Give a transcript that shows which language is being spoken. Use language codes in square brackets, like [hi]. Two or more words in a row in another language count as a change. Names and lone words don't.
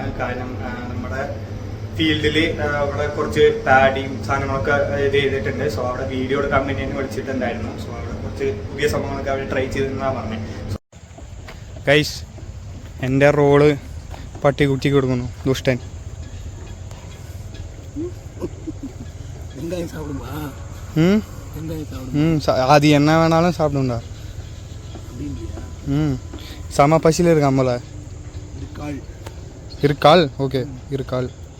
[ml] കാരണം നമ്മുടെ ഫീൽഡിൽ അവിടെ കുറച്ച് പാഡിയും സാധനങ്ങളൊക്കെ ഇത് ചെയ്തിട്ടുണ്ട്. സോ അവിടെ വീഡിയോ എടുക്കാൻ വേണ്ടി എന്നെ വിളിച്ചിട്ടുണ്ടായിരുന്നു. സോ അവിടെ കുറച്ച് പുതിയ സംഭവങ്ങളൊക്കെ അവർ ട്രൈ ചെയ്തെന്നാണ് പറഞ്ഞത്. ഗൈസ്, എൻ്റെ റോള് പട്ടിക്കുട്ടിക്ക് കൊടുക്കുന്നു, ദുഷ്ടൻ. [ta] அது என்ன வேணாலும் சாப்பிடுண்டா. செம பசியில் இருக்கான் போல. இருக்கால் ஓகே, இருக்கால்.